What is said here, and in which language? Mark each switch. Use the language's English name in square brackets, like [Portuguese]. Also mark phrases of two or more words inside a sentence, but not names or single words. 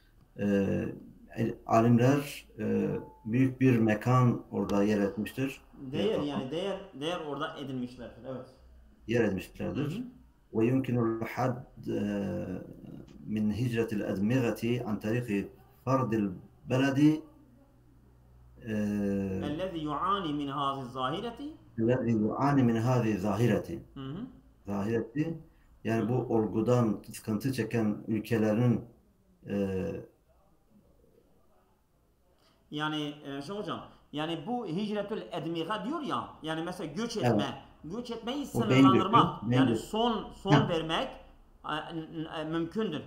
[Turkish] Alimler büyük bir mekan orada yer etmiştir. Değer orada edinmişlerdir. Evet. Yer etmişlerdir. [Arabic] ويمكن الحد من هجرة الأدمغة عن طريق فرض البلد الذي يعاني من هذه الظاهرة الذي يعاني من هذه الظاهرة [Turkish] zahireti yani bu olgudan sıkıntı çeken ülkelerin yani hocam yani bu [Arabic] هجرة الأدمغة [Turkish] diyor ya yani mesela göç etme göç etmeyi sınırlandırmak yani son vermek mümkündür.